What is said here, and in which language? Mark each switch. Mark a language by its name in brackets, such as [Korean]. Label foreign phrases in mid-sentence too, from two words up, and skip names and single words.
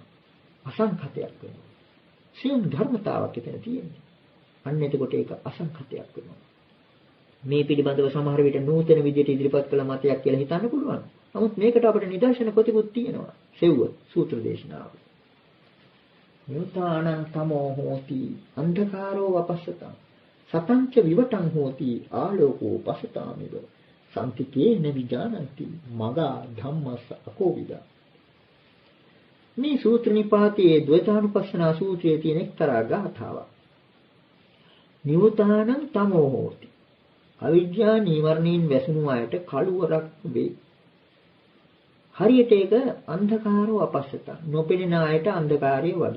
[Sinhala] අසංඛතයක් වෙනවා. සියුම් ධර්මතාවක් එතන තියෙනවා. අන්න එතකොට ඒක අසංඛතයක් වෙනවා. මේ පිළිබඳව සමහර විට නූතන විදියට ඉදිරිපත් කළ මතයක් කියලා හිතන්න පුළුවන්. නමුත් මේකට අපිට නිදර්ශන කොටිකුත් තියෙනවා. සෙව්ව සූත්‍ර දේශනාව. [Pali] නිවතානං තමෝ හෝති අන්ධකාරෝ වපස්සතං සතංච විවටං හෝති ආලෝකෝ පසතාමිව සම්තිකේන විජානಂತಿ මගා ධම්මස්ස අකෝවිදා. [Sinhala] මේ සූත්‍ර නිපාතයේ ද්වෛතානුපස්සනා සූත්‍රයේ තියෙන එක්තරා ගාථාවක්. [Pali] නිවතානං තමෝ හෝති. [Sinhala] අවිද්‍යා නීවරණීන් වැසුණු අයට කළුවරක් වේ. හරියට ඒක [Pali] අන්ධකාරෝ අපස්සත [Sinhala] නොපෙනෙන අයට අන්ධකාරය වගේ.